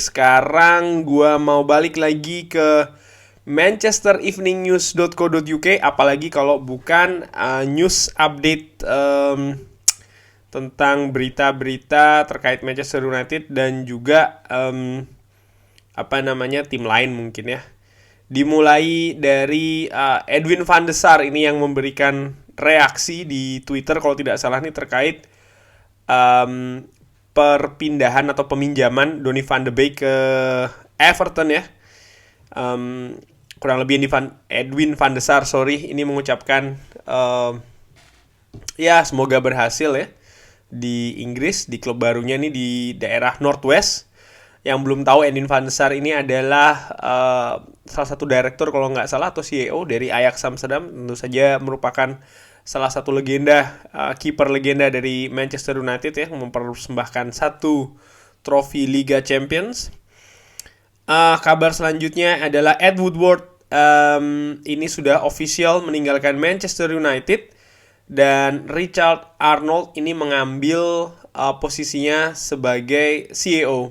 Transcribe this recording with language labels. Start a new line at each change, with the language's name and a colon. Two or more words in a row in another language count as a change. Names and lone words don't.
Indonesian: Sekarang gua mau balik lagi ke manchestereveningnews.co.uk, apalagi kalau bukan
English: news update
Indonesian: tentang berita-berita terkait Manchester United dan juga tim lain mungkin ya. Dimulai dari Edwin van de Sar ini yang memberikan reaksi di Twitter kalau tidak salah nih terkait perpindahan atau peminjaman Donny van de Beek ke Everton ya. Kurang lebih Edwin van de Sar ini mengucapkan ya semoga berhasil ya di Inggris, di klub barunya nih di daerah Northwest. Yang belum tahu, Edwin van de Sar ini adalah salah satu direktur kalau nggak salah atau CEO dari Ajax Amsterdam. Tentu saja merupakan salah satu legenda, kiper legenda dari Manchester United ya, mempersembahkan satu trofi Liga Champions. Kabar selanjutnya adalah Ed Woodward ini sudah official meninggalkan Manchester United dan Richard Arnold ini mengambil posisinya sebagai CEO.